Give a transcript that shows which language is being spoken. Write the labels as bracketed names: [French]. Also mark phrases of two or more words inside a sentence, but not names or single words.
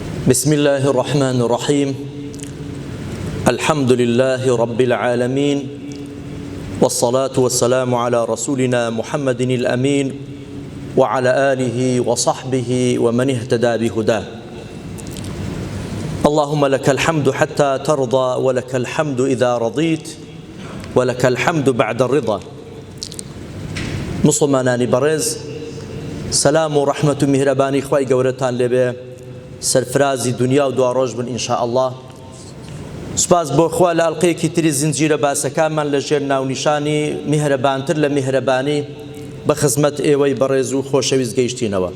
[Arabic] بسم الله الرحمن الرحيم الحمد لله رب العالمين والصلاة والسلام على رسولنا محمد الأمين وعلى آله وصحبه ومن اهتدى بهداه اللهم لك الحمد حتى ترضى ولك الحمد إذا رضيت ولك الحمد بعد الرضا [Central Kurdish] مسلمانانی بەڕێز سلام و ڕەحمەت و میهرەبانی خوای گەورەتان لێبێ سەرفرازی دنیا و دوا ڕۆژ بن ئینشاء الله. سوپاس بۆ خوا لە ئەڵقەیەکی تری زنجیرە باسەکانمان لەژێر ناونیشانی میهرەبانتر لە میهرەبانی بە خزمەت ئێوەی بەڕێز و خۆشەویست گەیشتینەوە.